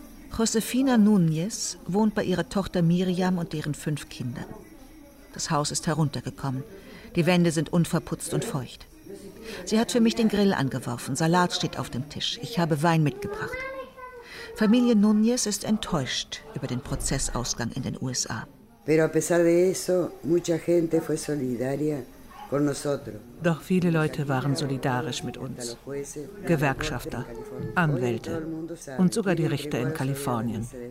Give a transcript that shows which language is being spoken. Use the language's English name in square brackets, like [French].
[German] Josefina Núñez wohnt bei ihrer Tochter Miriam und deren 5 Kindern. Das Haus ist heruntergekommen. Die Wände sind unverputzt und feucht. Sie hat für mich den Grill angeworfen. Salat steht auf dem Tisch. Ich habe Wein mitgebracht. Familie Núñez ist enttäuscht über den Prozessausgang in den USA. [Spanish] Pero a pesar de eso, mucha gente fue solidaria. [German] Doch viele Leute waren solidarisch mit uns. Gewerkschafter, Anwälte und sogar die Richter in Kalifornien.